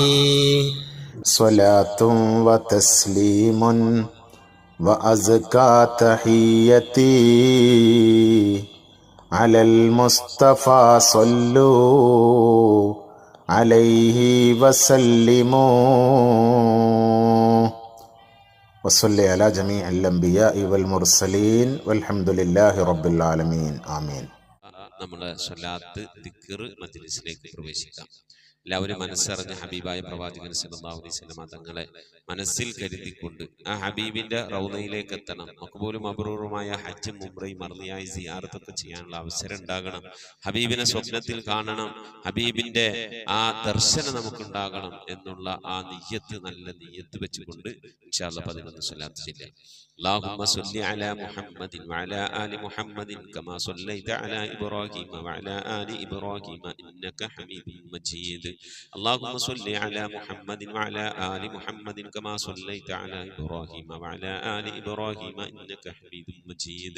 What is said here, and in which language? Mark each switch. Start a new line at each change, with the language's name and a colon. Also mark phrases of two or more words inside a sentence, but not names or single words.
Arabic: صلاة وتسليم وأزكى تحيتي على المصطفى صلوا عليه وسلموا وصلي على جميع الأنبياء والمرسلين والحمد لله رب العالمين آمين.
Malayalam: നമ്മുടെ സ്വലാത്ത് ദിക്ർ മജ്ലിസിലേക്ക് പ്രവേശിക്കാം. എല്ലാവരും മനസ്സറിഞ്ഞ ഹബീബായ പ്രവാചകൻ
Arabic: صلى الله عليه وسلم
Malayalam: തങ്ങളെ മനസ്സിൽ കരുതിക്കൊണ്ട് ആ ഹബീബിന്റെ റൗദയിലേക്ക് എത്തണം. മഖ്ബൂലും മബ്റൂറുമായ ഹജ്ജും ഉംറയും മർളിയായി സിയാറത്തൊക്കെ ചെയ്യാനുള്ള അവസരം ഉണ്ടാകണം. ഹബീബിനെ സ്വപ്നത്തിൽ കാണണം. ഹബീബിന്റെ ആ ദർശനം നമുക്കുണ്ടാകണം എന്നുള്ള ആ നിയ്യത്ത്, നല്ല നിയ്യത്ത് വെച്ചുകൊണ്ട്
Arabic: إن شاء الله
Malayalam: 11 സ്വലാത്ത് ചൊല്ലാം.
Arabic: اللهم صل على محمد وعلى آل محمد كما صليت على إبراهيم وعلى آل إبراهيم إنك حميد مجيد. اللهم صل على محمد وعلى آل محمد كما صليت على إبراهيم وعلى آل إبراهيم إنك حميد مجيد.